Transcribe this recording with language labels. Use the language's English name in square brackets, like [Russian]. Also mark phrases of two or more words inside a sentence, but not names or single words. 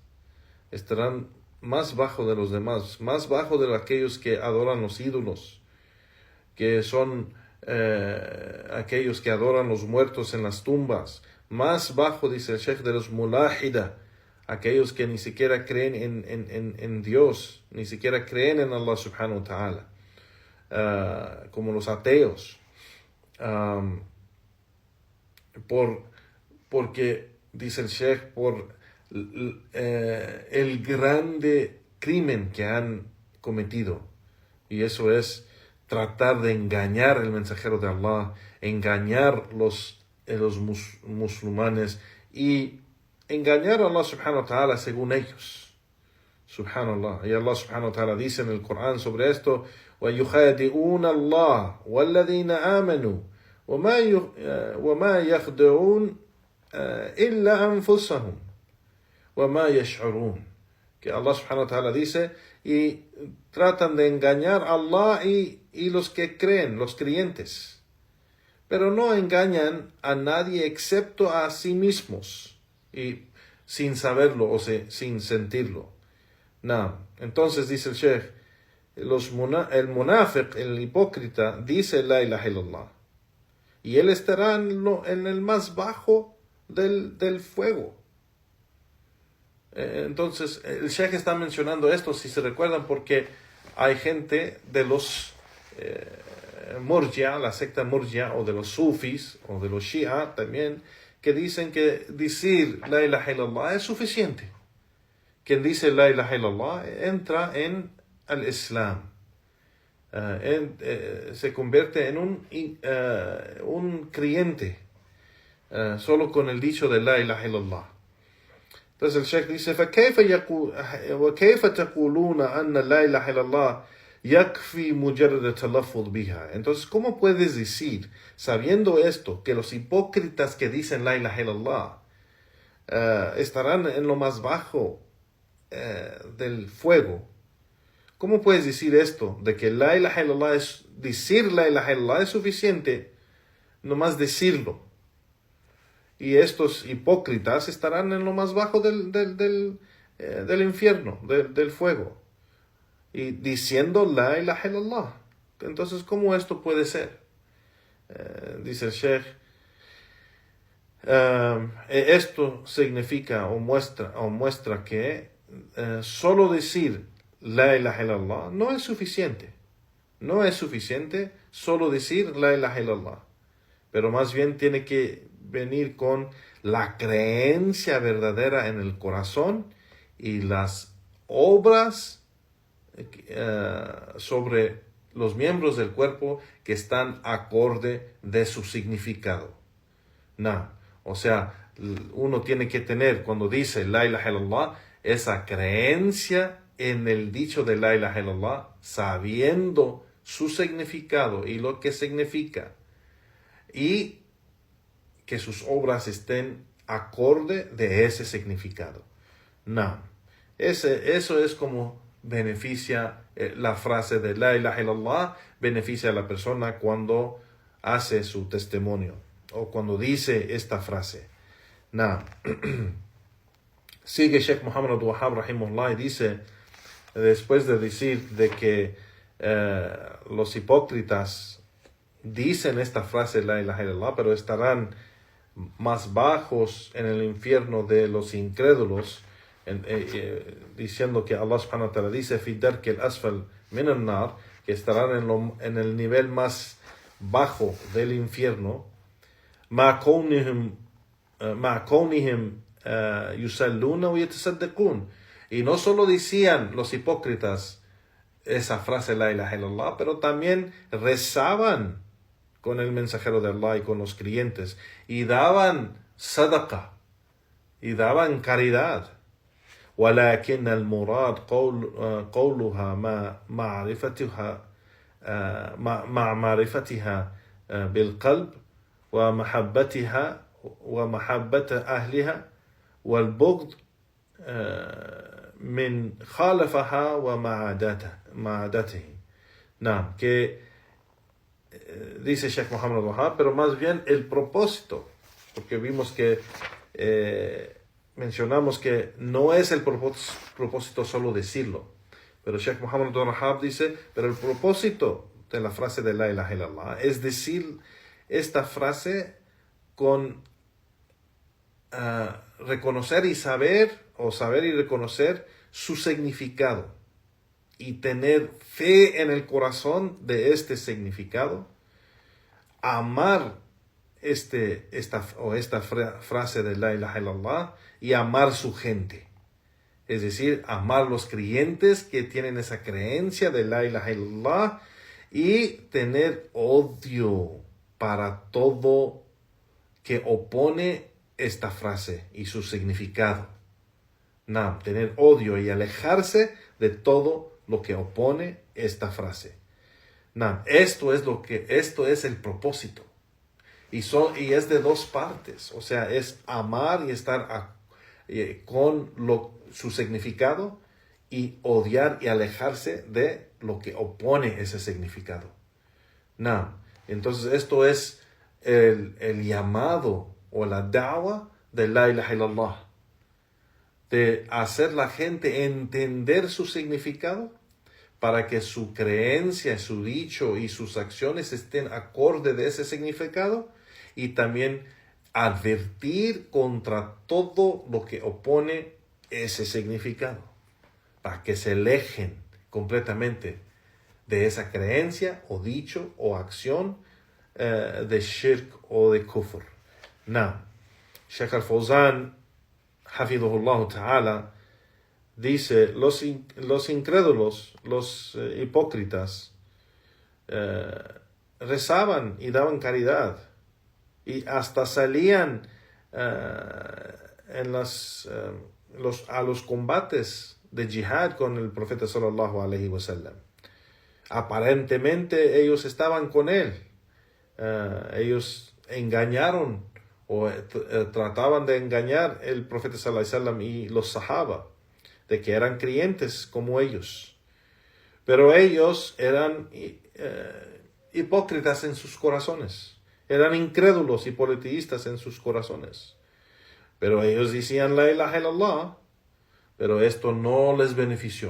[Spanish] Estarán más bajo de los demás, más bajo de aquellos que adoran los ídolos, que son aquellos que adoran los muertos en las tumbas, más bajo, dice el Sheikh, de los mulahida, aquellos que ni siquiera creen en Dios, ni siquiera creen en [Arabic] الله سبحانه وتعالى, [Spanish] como los ateos, porque dice el Sheikh, por el grande crimen que han cometido, y eso es tratar de engañar al mensajero de Allah, engañar los musulmanes y engañar a [Arabic] الله سبحانه وتعالى [Spanish] según ellos. Subhanallah. Y [Arabic] الله سبحانه وتعالى [Spanish] dice en el Corán sobre esto: [Arabic] وَيُخَادِعُونَ اللَّهَ وَالَّذِينَ آمَنُوا وَمَا يَخْدَعُونَ إِلَّا أَنفُسَهُمْ وَمَا يَشْعُرُونَ. [Spanish] Que [Arabic] الله سبحانه وتعالى [Spanish] dice y tratan de engañar a Allah y los que creen, los creyentes. Pero no engañan a nadie excepto a sí mismos, y sin saberlo o sin sentirlo. No. Entonces dice el Sheikh, el munafiq, el hipócrita, dice [Arabic] لا إله إلا الله, [Spanish] y él estará en el más bajo del fuego. Entonces el Sheikh está mencionando esto, si se recuerdan, porque hay gente de los Murjia, la secta Murjia, o de los Sufis, o de los Shia también, que dicen que decir [Arabic] لا إله إلا الله [Spanish] es suficiente. Quien dice [Arabic] لا إله إلا الله [Spanish] entra en el Islam, se convierte en un creyente solo con el dicho de [Arabic] لا إله إلا الله. [Spanish] Entonces el Sheikh dice, [Arabic] وَكَيْفَ تَقُولُونَ أَنَّ لَا إِلَهَ إِلَّا اللَّهِ يَكْفِي مُجَرَّدَ التَّلَفُّظ بِهَا. [Spanish] Entonces, ¿cómo puedes decir, sabiendo esto, que los hipócritas que dicen [Arabic] لا إله إلا الله [Spanish] estarán en lo más bajo del fuego? ¿Cómo puedes decir esto, de que [Arabic] لا إله إلا الله [Spanish] decir [Arabic] لا إله إلا الله [Spanish] es suficiente, nomás decirlo? Y estos hipócritas estarán en lo más bajo del infierno, del fuego, y diciendo [Arabic] لا إله إلا الله. [Spanish] Entonces, ¿cómo esto puede ser? Dice el Sheikh, esto significa o muestra que solo decir [Arabic] لا إله إلا الله [Spanish] no es suficiente. No es suficiente solo decir [Arabic] لا إله إلا الله, [Spanish] pero más bien tiene que venir con la creencia verdadera en el corazón y las obras sobre los miembros del cuerpo que están acorde de su significado. O sea, uno tiene que tener, cuando dice [Arabic] لا إله إلا الله, [Spanish] esa creencia en el dicho de [Arabic] لا إله إلا الله, [Spanish] sabiendo su significado y lo que significa, y que sus obras estén acorde de ese significado. Eso es como beneficia la frase de [Arabic] لا إله إلا الله, [Spanish] beneficia a la persona cuando hace su testimonio o cuando dice esta frase. Sigue Sheikh Muhammad Abdul-Wahhab rahimahullah y dice, después de decir de que los hipócritas dicen esta frase [Arabic] لا إله إلا الله, [Spanish] pero estarán más bajos en el infierno de los incrédulos, diciendo que [Arabic] الله سبحانه وتعالى [Spanish] dice [Arabic] في الدرك الأسفل من النار, [Spanish] que estarán en el nivel más bajo del infierno, [Arabic] مع كونهم يصلون ويتصدقون. [Spanish] Y no solo decían los hipócritas esa frase [Arabic] لا إله إلا الله, [Spanish] pero también rezaban con el mensajero de Allah y con los creyentes, y daban sadaqa, y daban caridad. [Arabic] ولكن المراد قولها مع معرفتها بالقلب ومحبتها ومحبة أهلها والبغض من خالفها ومعادته. [Spanish] Que dice Sheikh Muhammad Abdul-Wahhab, pero más bien el propósito, porque vimos que mencionamos que no es el propósito solo decirlo, pero Sheikh Muhammad Abdul-Wahhab dice, pero el propósito de la frase de [Arabic] لا إله إلا الله [Spanish] es decir esta frase con reconocer y saber y reconocer su significado, y tener fe en el corazón de este significado, amar esta frase de [Arabic] لا إله إلا الله [Spanish] y amar su gente. Es decir, amar los creyentes que tienen esa creencia de [Arabic] لا إله إلا الله, [Spanish] y tener odio para todo que opone esta frase y su significado. Tener odio y alejarse de todo lo que opone esta frase. Esto es el propósito. Y es de dos partes. O sea, es amar y estar con su significado, y odiar y alejarse de lo que opone ese significado. No. Entonces esto es el llamado o la da'wa de [Arabic] لا إله إلا الله, [Spanish] de hacer la gente entender su significado para que su creencia, su dicho y sus acciones estén acorde de ese significado, y también advertir contra todo lo que opone ese significado, para que se alejen completamente de esa creencia o dicho o acción de shirk o de kufr. Now, Sheikh al-Fawzan, [Arabic] حفظه الله تعالى, [Spanish] dice, los incrédulos, los hipócritas, rezaban y daban caridad, y hasta salían a los combates de jihad con el profeta [Arabic] صلى الله عليه وسلم. [Spanish] Aparentemente ellos estaban con él. Ellos engañaron o trataban de engañar el profeta [Arabic] صلى الله عليه وسلم [Spanish] y los sahaba, de que eran creyentes como ellos. Pero ellos eran hipócritas en sus corazones. Eran incrédulos y politeístas en sus corazones. Pero ellos decían [Arabic] لا إله إلا الله, [Spanish] pero esto no les benefició.